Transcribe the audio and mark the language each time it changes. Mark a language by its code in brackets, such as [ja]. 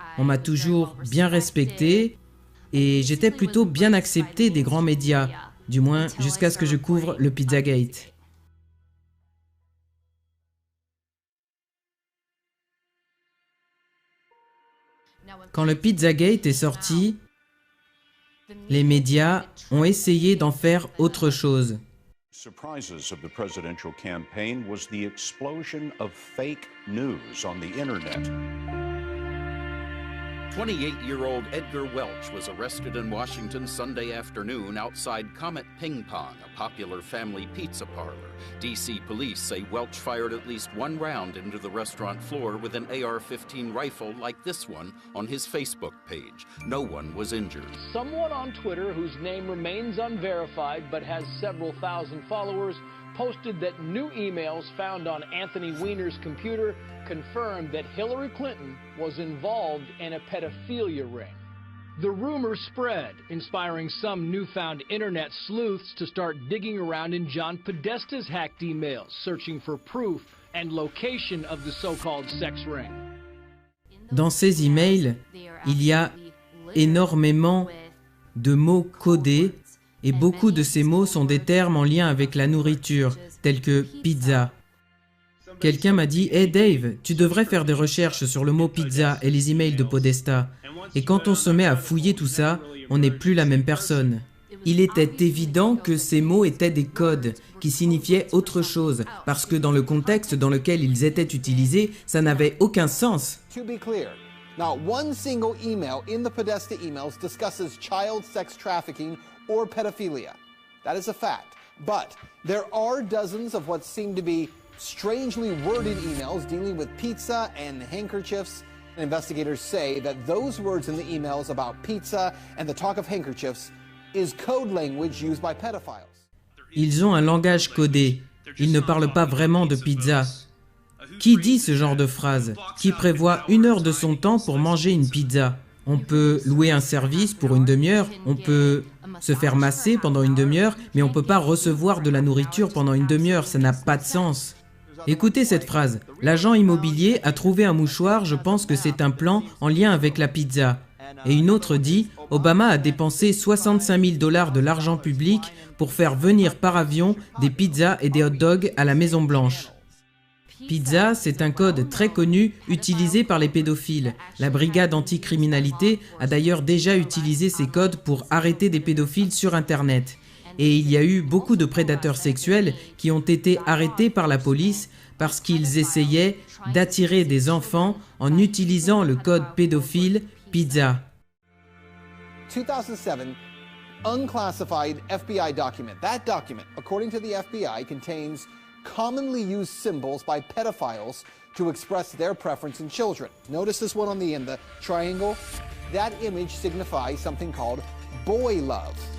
[fr] On m'a toujours bien respecté et j'étais plutôt bien accepté des grands médias, du moins jusqu'à ce que je couvre le Pizzagate. Quand le Pizzagate est sorti, les médias ont essayé d'en faire autre chose. [en] Surprises of the presidential campaign was the explosion of fake news on the internet. 28-year-old Edgar Welch was arrested in Washington Sunday afternoon outside Comet Ping Pong, a popular family pizza parlor. D.C. police say Welch fired at least one round into the restaurant floor with an AR-15 rifle like this one on his Facebook page. No one was injured. Someone on Twitter, whose name remains unverified but has several thousand followers, posted that new emails found on Anthony Weiner's computer confirmed that Hillary Clinton was involved in a pedophilia ring. The rumor spread, inspiring some newfound internet sleuths to start digging around in John Podesta's hacked emails, searching for proof and location of the so-called sex ring. [fr] Dans ces emails, il y a énormément de mots codés et beaucoup de ces mots sont des termes en lien avec la nourriture, tels que pizza. Quelqu'un m'a dit « Hey Dave, tu devrais faire des recherches sur le mot pizza et les emails de Podesta. » Et quand on se met à fouiller tout ça, on n'est plus la même personne. il était évident que ces mots étaient des codes qui signifiaient autre chose, parce que dans le contexte dans lequel ils étaient utilisés, ça n'avait aucun sens. [en] To be clear, not one single email in the Podesta emails discusses child sex trafficking or pedophilia. That is a fact. But there are dozens of what seem to be strangely worded emails dealing with pizza and handkerchiefs. Investigators say that those words in the emails about pizza and the talk of handkerchiefs is code language used by pedophiles. [fr] Ils ont un langage codé. Ils ne parlent pas vraiment de pizza. Qui dit ce genre de phrase? Qui prévoit 1 heure de son temps pour manger une pizza? On peut louer un service pour une demi-heure, on peut se faire masser pendant une demi-heure, mais on ne peut pas recevoir de la nourriture pendant une demi-heure, ça n'a pas de sens. Écoutez cette phrase. L'agent immobilier a trouvé un mouchoir, je pense que c'est un plan en lien avec la pizza. Et une autre dit, Obama a dépensé 65 000 $ de l'argent public pour faire venir par avion des pizzas et des hot dogs à la Maison Blanche. Pizza, c'est un code très connu utilisé par les pédophiles. La brigade anticriminalité a d'ailleurs déjà utilisé ces codes pour arrêter des pédophiles sur Internet. Et il y a eu beaucoup de prédateurs sexuels qui ont été arrêtés par la police parce qu'ils essayaient d'attirer des enfants en utilisant le code pédophile pizza. [en] 2007, unclassified FBI document. That document, according to the FBI, contains commonly used symbols by pedophiles to express their preference in children. Notice this one on the end, the triangle. That image signifies something called boy love.